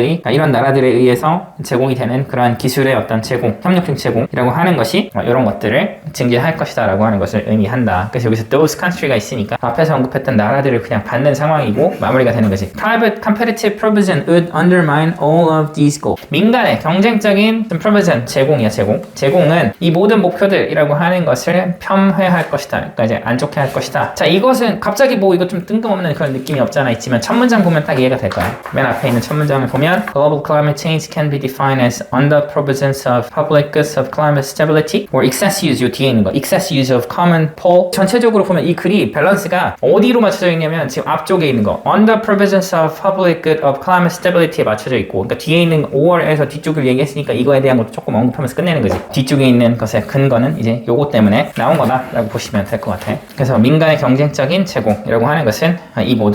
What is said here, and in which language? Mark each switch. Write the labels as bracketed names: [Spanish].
[Korean] 이런 나라들에 의해서 제공이 되는 그러한 기술의 어떤 제공, 협력적 제공이라고 하는 것이 이런 것들을 증진할 것이다 라고 하는 것을 의미한다. 그래서 여기서 those country가 있으니까 앞에서 언급했던 나라들을 그냥 받는 상황이고 마무리가 되는 거지. [English] Private competitive provision would undermine all of these goals. [Korean] 민간의 경쟁적인 [English] provision, [Korean] 제공이야, 제공은 이 모든 목표들이라고 하는 것을 폄훼할 것이다. 그러니까 이제 안 좋게 할 것이다. 자, 이것은 갑자기 뭐 이거 좀 뜬금없는 그런 느낌이 없잖아 있지만 첫 문장 보면 딱 이해가 될 거야. 맨 앞에 있는 첫 문장을 보면 [English] Global climate change can be defined as under provisions of public goods of climate stability or excess use, [Korean] 요 뒤에 있는 거 [English] excess use of common pole. [Korean] 전체적으로 보면 이 글이 밸런스가 어디로 맞춰져 있냐면 지금 앞쪽에 있는 거 [English] under provisions of public good of climate stability [Korean] 에 맞춰져 있고, 그러니까 뒤에 있는 5월에서 뒤쪽을 얘기했으니까 이거에 대한 것도 조금 언급하면서 끝내는 거지. 뒤쪽에 있는 것의 근거는 이제 요거 때문에 나온 거다 라고 보시면 될 것 같아. 그래서 민간의 경쟁적인 제공이라고 하는 것은 이 모든